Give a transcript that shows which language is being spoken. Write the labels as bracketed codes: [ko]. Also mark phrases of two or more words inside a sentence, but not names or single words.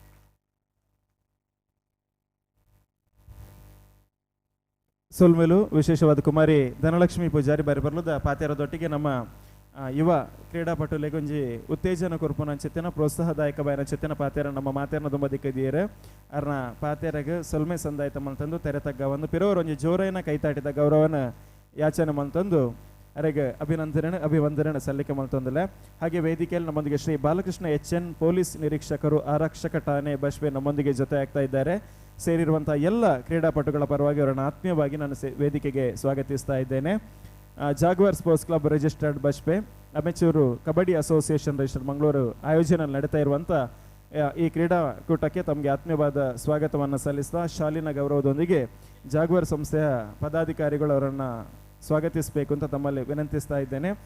[tcy] ಸೊಲ್ಮೇಲು ವಿಶೇಷವಾದ ಕುಮಾರಿ ಧನಲಕ್ಷ್ಮಿ ಪೂಜಾರಿ ಬಾರಿ ಬರ್ಲದ ಪಾತೆರದೊಟ್ಟಿಗೆ ನಮ್ಮ ಯುವ ಕ್ರೀಡಾಪಟುಲೆಗೆ ಒಂಜಿ ಉತ್ತೇಜನ ಕೊರ್ಪುನ ಚೆತ್ತಿನ ಪ್ರೋತ್ಸಾಹದಾಯಕ ಬಾಯಿನ ಚೆತ್ತಿನ ಪಾತೆರ ನಮ್ಮ ಮಾತೆರನ ತುಂಬ ದಿಕ್ಕದಿಯರು ಅರ್ನ ಪಾತೆರಗೆ ಸೊಲ್ಮೆ ಸಂದಾಯಿತ ಮಲ್ತಂದು ತೆರೆತಗ್ಗ ಒಂದು ಪಿರೋರು ಒಂಜಿ ಜೋರೈನ ಕೈತಾಟಿದ ಗೌರವನ ಯಾಚನೆ ಮಲ್ತಂದು ಅರೆಗೆ ಅಭಿವಂದನೆ ಸಲ್ಲಿಕೆ ಮಲ್ತೊಂದಿಲ್ಲ. [kn] ಹಾಗೆ ವೇದಿಕೆಯಲ್ಲಿ ನಮ್ಮೊಂದಿಗೆ ಶ್ರೀ ಬಾಲಕೃಷ್ಣ HN ಪೊಲೀಸ್ ನಿರೀಕ್ಷಕರು ಆರಕ್ಷಕ ಠಾಣೆ ಬಶ್ವೆ ನಮ್ಮೊಂದಿಗೆ ಜೊತೆ ಆಗ್ತಾ ಇದ್ದಾರೆ. ಸೇರಿರುವಂತಹ ಎಲ್ಲ ಕ್ರೀಡಾಪಟುಗಳ ಪರವಾಗಿ ಅವರನ್ನು ಆತ್ಮೀಯವಾಗಿ ನಾನು ವೇದಿಕೆಗೆ ಸ್ವಾಗತಿಸ್ತಾ ಇದ್ದೇನೆ. ಜಾಗ್ವಾರ್ ಸ್ಪೋರ್ಟ್ಸ್ ಕ್ಲಬ್ ರಿಜಿಸ್ಟರ್ಡ್ ಬಶ್ಪೆ ಅಮೆಚೂರು ಕಬಡ್ಡಿ ಅಸೋಸಿಯೇಷನ್ ರಿಜಿಸ್ಟರ್ಡ್ ಮಂಗಳೂರು ಆಯೋಜನೆ ನಡೀತಾ ಇರುವಂಥ ಈ ಕ್ರೀಡಾಕೂಟಕ್ಕೆ ತಮಗೆ ಆತ್ಮೀಯವಾದ ಸ್ವಾಗತವನ್ನು ಸಲ್ಲಿಸ್ತಾ ಶಾಲಿನ ಗೌರವದೊಂದಿಗೆ ಜಾಗ್ವಾರ್ ಸಂಸ್ಥೆಯ ಪದಾಧಿಕಾರಿಗಳು ಅವರನ್ನು ಸ್ವಾಗತಿಸಬೇಕು ಅಂತ ತಮ್ಮಲ್ಲಿ ವಿನಂತಿಸ್ತಾ ಇದ್ದೇನೆ.